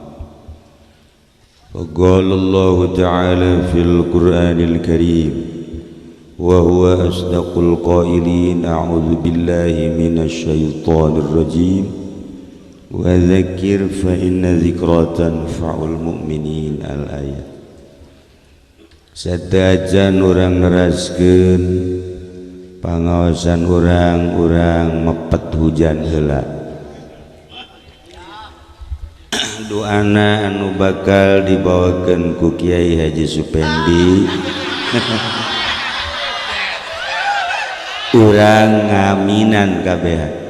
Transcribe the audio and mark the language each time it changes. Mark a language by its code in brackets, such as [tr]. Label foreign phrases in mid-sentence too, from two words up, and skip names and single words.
[ar] وقال الله تعالى في القرآن الكريم وهو أصدق القائلين أعوذ بالله من الشيطان الرجيم وذكر فإن ذكرى تنفع المؤمنين الآية. [su] Sadajan urang neraskeun pangaosan urang mepet hujan heula doana anu bakal dibawakeun ku Kiai Haji Supendi urang ngaminan kabeh